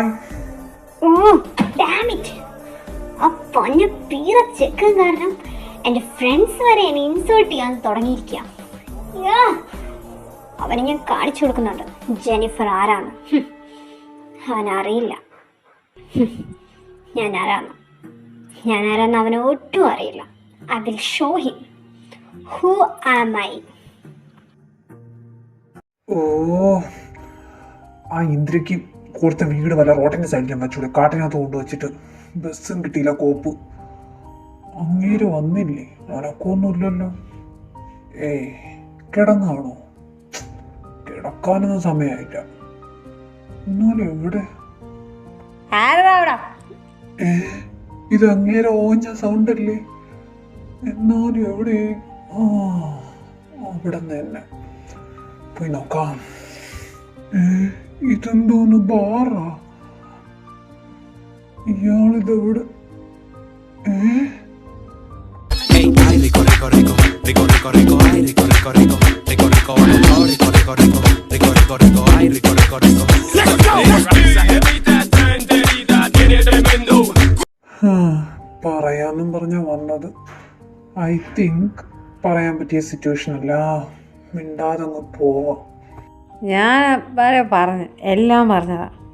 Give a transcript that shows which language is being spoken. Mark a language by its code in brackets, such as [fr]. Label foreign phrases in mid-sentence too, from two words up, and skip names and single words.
[en] oh damn it, [ml] ആ പൊന്ന പീറ ചെക്കൻ കാരണം എന്റെ ഫ്രണ്ട്സ് വരെ എന്നെ ഇൻസേർട്ട് ചെയ്യാൻ തുടങ്ങിയിരിക്കുക. അവനെ ഞാൻ കാണിച്ചു കൊടുക്കുന്നുണ്ട് ജെനിഫർ ആരാണ്. അവനറിയില്ല ഞാൻ ആരാന്ന് അവന് ഒട്ടും അറിയില്ല. [en] I will show him who am I. [ml] ഓ, ആ ഇന്ദ്രയ്ക്ക് കൊടുത്ത വീട് വല്ല റോട്ടിന്റെ സൈഡിലും വെച്ചൂടെ, കാട്ടിനകത്ത് കൊണ്ടുവച്ചിട്ട്. ബസ്സും കിട്ടിയില്ല, കോപ്പ്. അങ്ങേര് വന്നില്ലേ? നടക്കൊന്നുമില്ലല്ലോ. കിടന്നാണോ? കിടക്കാനൊന്നും സമയമായില്ല. എന്നാലും എവിടെ? ഇത് അങ്ങേരെ ഓഞ്ച സൗണ്ട് അല്ലേ? എന്നാലും എവിടെ? ആ, അവിടെ തന്നെ പോയി നോക്കാം. ഇതെന്തോന്ന് ബാറാ? ഇയാളിതെവിടെ? [es] Hey, ay, rico, rico, rico, rico, rico, rico, ay, rico, rico, rico, rico, rico, rico, rico, rico, rico, rico, rico, rico, ay, rico, rico, rico. [ml] പറയാന്നും പറഞ്ഞ വന്നത്. [en] I think [ml] പറയാൻ പറ്റിയ സിറ്റുവേഷൻ അല്ല. മിണ്ടാതെ അങ്ങ് പോവാം. ഞാൻ വരെ പറഞ്ഞു, എല്ലാം പറഞ്ഞതാ.